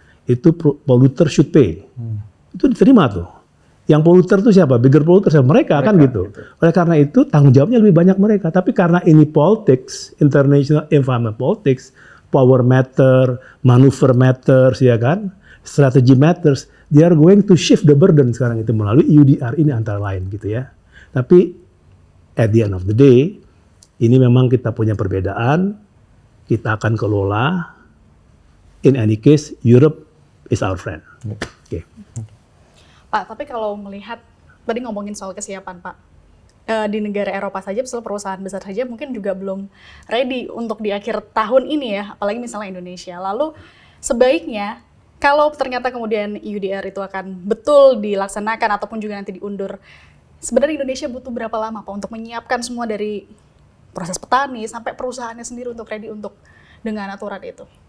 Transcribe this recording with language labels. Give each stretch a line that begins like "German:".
English: Itu polluter should pay.
Indonesian: Itu diterima tuh. Yang polluter itu siapa?
English: Bigger polluter
Indonesian: siapa? Mereka kan gitu. Oleh karena itu tanggung jawabnya lebih banyak mereka. Tapi karena ini
English: politics, international environment politics, power matter, maneuver matters,
Indonesian: ya kan,
English: strategy matters, they are going to shift the burden
Indonesian: sekarang itu melalui UDR ini antara lain gitu ya. Tapi
English: at the end of the day,
Indonesian: ini memang kita punya perbedaan, kita akan kelola.
English: In any case, Europe is our friend. Okay.
Indonesian: Pak, tapi kalau melihat, tadi ngomongin soal kesiapan Pak, di negara Eropa saja, misalnya perusahaan besar saja mungkin juga belum ready untuk di akhir tahun ini ya, apalagi misalnya Indonesia. Lalu sebaiknya, kalau ternyata kemudian UDR itu akan betul dilaksanakan ataupun juga nanti diundur, sebenarnya Indonesia butuh berapa lama Pak untuk menyiapkan semua dari proses petani sampai perusahaannya sendiri untuk ready untuk dengan aturan itu?